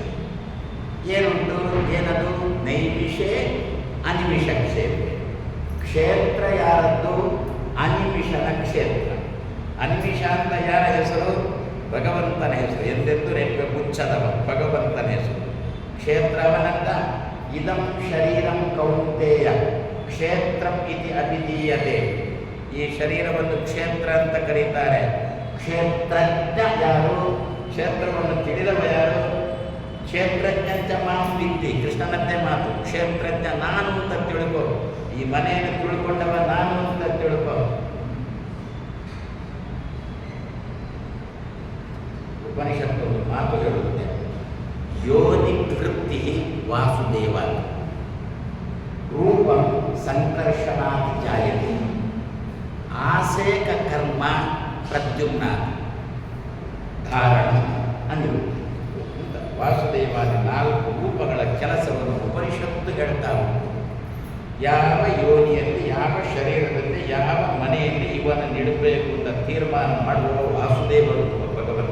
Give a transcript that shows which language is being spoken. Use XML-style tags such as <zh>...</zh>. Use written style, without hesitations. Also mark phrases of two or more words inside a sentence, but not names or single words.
<kn>ಏನುಂಟು? ಏನದು? ನೈಮಿಷೇ ಅನಿಮಿಷ ಕ್ಷೇತ್ರ. ಕ್ಷೇತ್ರ ಯಾರದ್ದು? ಅನಿಮಿಷನ ಕ್ಷೇತ್ರ. ಅನಿಮಿಷ ಅಂತ ಯಾರ ಹೆಸರು? ಭಗವಂತನ ಹೆಸರು. ಎಂದೆಂದು ರೆಪ್ಪೆ ಮುಚ್ಚದವ ಭಗವಂತನ ಹೆಸರು.</kn> <sa>ಕ್ಷೇತ್ರವನಂತ ಇದಂ ಶರೀರಂ ಕೌಂತೆಯ ಕ್ಷೇತ್ರಂ ಇತಿ ಅಭಿಧೀಯತೆ.</sa> <kn>ಈ ಶರೀರವನ್ನು ಕ್ಷೇತ್ರ ಅಂತ ಕರೀತಾರೆ. ಕ್ಷೇತ್ರಜ್ಞ ಯಾರು? ಕ್ಷೇತ್ರವನ್ನು ತಿಳಿದವ ಯಾರು?</kn> <sa>ಕ್ಷೇತ್ರಜ್ಞಂಚ ಮಾಂ ವಿದ್ಯೆ.</sa> <kn>ಕೃಷ್ಣನದ್ದೇ ಮಾತು. ಕ್ಷೇತ್ರಜ್ಞ ನಾನು ಅಂತ ತಿಳ್ಕೊ. ಈ ಮನೆಯನ್ನು ತಿಳ್ಕೊಂಡವ ನಾನು ಅಂತ ತಿಳ್ಕೊ. ಉಪನಿಷತ್ತು ಒಂದು ಮಾತು ಹೇಳುತ್ತೆ,</kn> <sa>ಯೋನಿ ವೃತ್ತಿ ವಾಸುದೇವ ರೂಪಂ ಸಂಕರ್ಷಣಾತ್ ಜಾಯತೆ ಆಸೇಕ ಕರ್ಮ ಪ್ರದ್ಯುಮ್ನ ಧಾರಣ</sa> <kn>ಅಂದರು. ವಾಸುದೇವಾದಿ 4 ರೂಪಗಳ ಕೆಲಸವನ್ನು ಉಪನಿಷತ್ತು ಹೇಳ್ತಾ ಉಂಟು. ಯಾವ ಯೋನಿಯಲ್ಲಿ, ಯಾವ ಶರೀರದಲ್ಲಿ, ಯಾವ ಮನೆಯಲ್ಲಿ ಇವನು ನಿಡಬೇಕು ಅಂತ ತೀರ್ಮಾನ ಮಾಡುವ ವಾಸುದೇವರು ಭಗವಂತ.</kn>